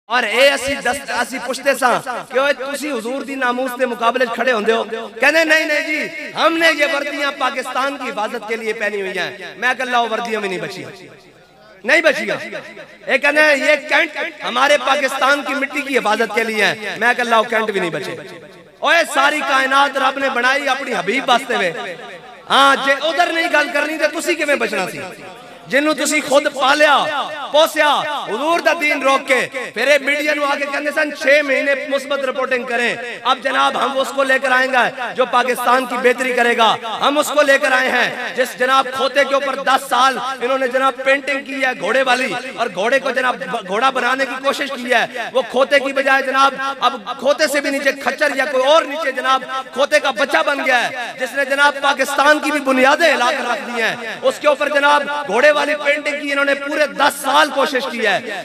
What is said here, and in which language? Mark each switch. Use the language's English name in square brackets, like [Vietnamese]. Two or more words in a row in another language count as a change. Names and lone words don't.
[Punjabi] اور اے اسی پوچھتے ساں کہ اوے تسی حضور دی ناموس دے مقابلے کھڑے ہوندے ہو، کہنے نہیں جی [Urdu] ہم نے یہ وردیاں پاکستان کی حفاظت کے لیے پہنی ہوئی ہیں۔ میں کہ اللہ وردیاں میں نہیں بچی نہیں بچی گا، ایک کہنے یہ کینٹ ہمارے پاکستان کی مٹی کی حفاظت کے لیے ہیں، میں کہ اللہ کینٹ بھی نہیں بچے۔ [Punjabi] اوے ساری کائنات رب نے بنائی اپنی حبیب واسطے ہوئے، ہاں جے ادھر نہیں گل کرنی تے تسی کیویں بچنا سی جنہوں تسی خود پالیا پوسیا حضور دا دین روک کے پھر ایک میڈیا نو [Urdu] آگے کہنے سن 6 مہینے مثبت رپورٹنگ کریں، اب جناب ہم اس کو لے کر آئیں گا جو پاکستان کی بہتری کرے گا، ہم اس کو لے کر آئے ہیں جس جناب کھوتے کے اوپر 10 سال انہوں نے جناب پینٹنگ کی ہے گھوڑے والی، اور گھوڑے کو جناب گھوڑا بنانے کی کوشش کی ہے، وہ کھوتے کی بجائے جناب اب کھوتے سے بھی نیچے کھچر یا کوئی اور نیچے جناب کھوتے کا بچہ بن گیا ہے، جس نے جناب پاکستان کی بھی بنیادیں ہلا کر رکھ دی ہیں، اس کے اوپر جناب گھوڑے والی پینٹنگ کی انہوں نے پورے 10 سال کوشش کی ہے۔